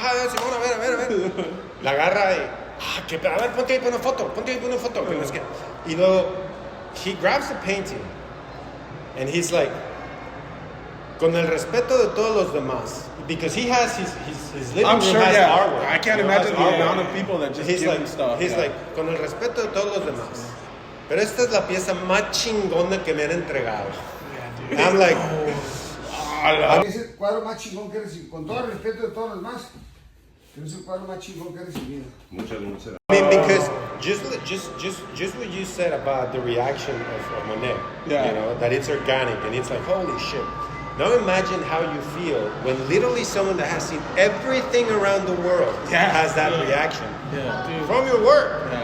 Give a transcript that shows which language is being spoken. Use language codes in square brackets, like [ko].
[es] Simón, a ver. La agarra y, que a ver, ponte ahí por una foto. Que no es que. Y luego, [en] he grabs the painting, and he's like, [es] con el respeto de todos los demás, [en] because he has his living room has artwork. I can't imagine the amount of people that just give him stuff. He's like, [es] con el respeto de todos los demás, pero esta es la pieza más chingona que me han entregado. [en] And I'm like, [es] es el cuadro más chingón que he recibido, con todo el respeto de todos los demás, pero es el cuadro más chingón que he recibido. Muchas. [en] I mean, because just what you said about the reaction of Monet, that it's organic and it's like, holy shit. Now imagine how you feel when literally someone that has seen everything around the world has that reaction from your work.